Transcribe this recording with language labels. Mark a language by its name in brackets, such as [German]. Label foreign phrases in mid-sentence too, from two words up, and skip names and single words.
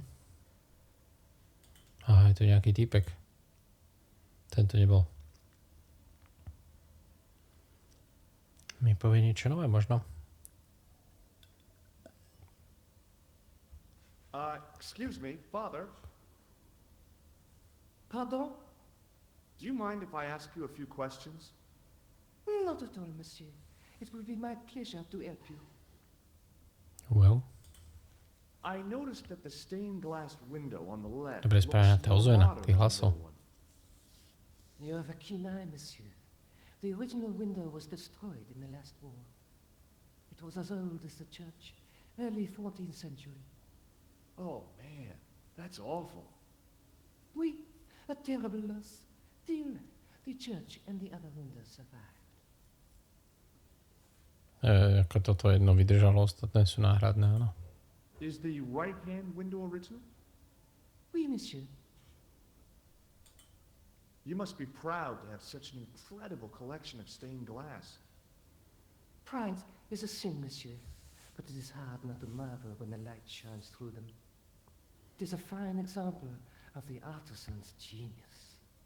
[Slovak] Aha, je to nejaký týpek. Tento nebol. Mi povie niečo nové možno. [English] Excuse me, Father. Pardon? Do you mind if I ask you a few questions? Not at all, monsieur. It will be my pleasure to help you. Well. I noticed that the stained glass window on the left [Slovak] Dobre správne na to ozvena, tých hlasov. [English] You have a keen eye, monsieur. The original window was destroyed in the last war. It It was as old as the church, early 14th century. Oh, man, that's awful. Oui, a terrible loss. Still, the church and the other windows survived. [Slovak] Ako toto jedno vydržalo, ostatné sú náhradné, áno. [English] Is the right-hand window original? Oui, monsieur. You must be proud to have such an incredible collection of stained glass. Pride is a sin, monsieur, but it is hard not to marvel when the light shines through them. It is a fine example of the artisan's genius.